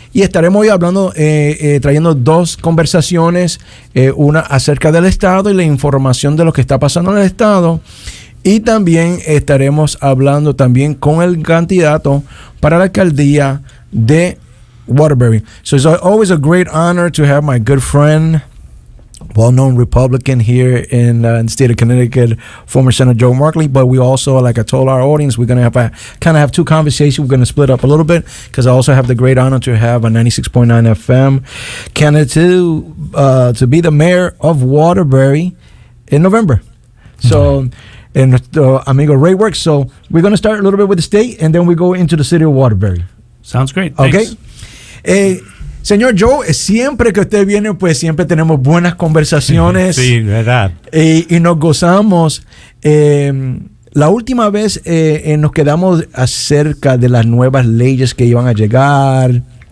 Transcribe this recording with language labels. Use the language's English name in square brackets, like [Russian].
[Spanish] Y estaremos hoy hablando, trayendo dos conversaciones, una acerca del estado y la información de lo que está pasando en el estado. Y también estaremos hablando también con el candidato para la alcaldía de Waterbury. [English] So it's always a great honor to have my good friend, well-known Republican here in the state of Connecticut, former Senator Joe Markley. But we also, like I told our audience, we're going to have two conversations. We're going to split up a little bit because I also have the great honor to have a 96.9 FM candidate to be the mayor of Waterbury in November. So... and [Spanish] nuestro amigo [English] Ray Works. So we're going to start a little bit with the state and then we go into the city of Waterbury. Sounds great. Okay. Thanks. [Spanish] Señor Joe, siempre que usted viene, pues siempre tenemos buenas conversaciones. Sí, verdad. Y nos gozamos. La última vez nos quedamos acerca de las nuevas leyes que iban a llegar.